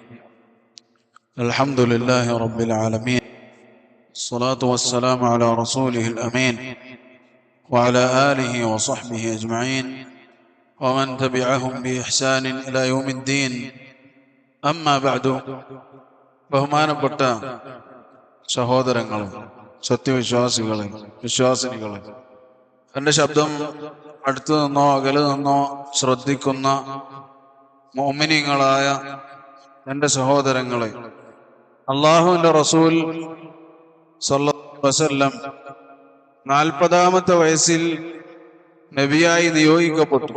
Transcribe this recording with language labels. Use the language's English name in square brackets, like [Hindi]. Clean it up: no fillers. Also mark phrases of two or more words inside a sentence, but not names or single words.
[Arabic] الحمد لله رب العالمين، الصلاة والسلام على رسوله الأمين وعلى آله وصحبه أجمعين ومن تبعهم بإحسان إلى يوم الدين. أما بعد. [Malayalam] ബഹുമാനപ്പെട്ട സഹോദരങ്ങളെ, സത്യവിശ്വാസികളെ, വിശ്വാസിനികളെ, എൻ്റെ ശബ്ദം അടുത്തു നിന്നോ അകലെ നിന്നോ ശ്രദ്ധിക്കുന്ന മുഅ്മിനീങ്ങളായ എൻ്റെ സഹോദരങ്ങളെ, അല്ലാഹുവിൻ്റെ റസൂൽ [Arabic] صلى الله عليه وسلم [Malayalam] 40-ാമത്തെ വയസ്സിൽ നബിയായി നിയോഗിക്കപ്പെട്ടു.